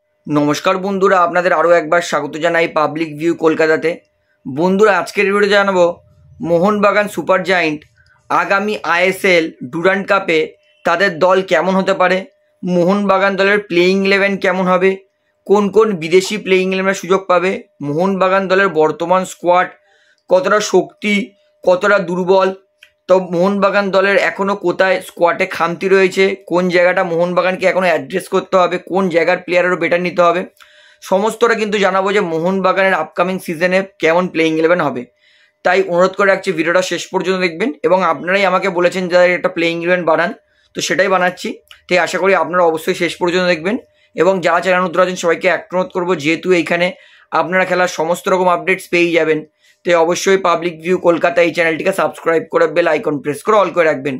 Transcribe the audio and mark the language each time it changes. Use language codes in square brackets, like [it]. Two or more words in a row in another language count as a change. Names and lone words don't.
[bn] নমস্কার বন্ধুরা আপনাদের আরো একবার স্বাগত জানাই পাবলিক ভিউ কলকাতাতে। বন্ধুরা আজকের ভিডিওতে জানাবো মোহনবাগান সুপার জায়েন্ট আগামী আইএসএল ডুরান্ড কাপে তাদের দল কেমন হতে পারে, মোহনবাগান দলের [en] playing eleven [bn] কেমন হবে, কোন কোন বিদেশী [en] playing eleven [bn] সুযোগ পাবে, মোহনবাগান দলের বর্তমান স্কোয়াড কতটা শক্তি কতটা দুর্বল, তো মোহনবাগান দলের এখনো কোথায় স্কোয়াডে খামতি রয়েছে, কোন জায়গাটা মোহনবাগানকে এখনো অ্যাড্রেস করতে হবে, কোন জায়গার প্লেয়ার আরো বেটার নিতে হবে, সমস্তটা কিন্তু জানাবো যে মোহনবাগানের [en] upcoming season [bn] কেমন [en] playing eleven [bn] হবে। তাই অনুরোধ করে রাখছি ভিডিওটা শেষ পর্যন্ত দেখবেন এবং আপনারাই আমাকে বলেছেন যে একটা [en] playing eleven [bn] বানান, তো সেটাই বানাচ্ছি। তাই আশা করি আপনারা অবশ্যই শেষ পর্যন্ত দেখবেন এবং যারা চ্যানেল নতুন আছেন সবাইকে একটা অনুরোধ করব, যেহেতু এইখানে আপনারা খেলার সমস্ত রকম আপডেটস পেয়ে যাবেন, তো অবশ্যই পাবলিক ভিউ কলকাতা এই চ্যানেলটিকে সাবস্ক্রাইব করে [en] bell icon press [bn] করে অল করে রাখবেন।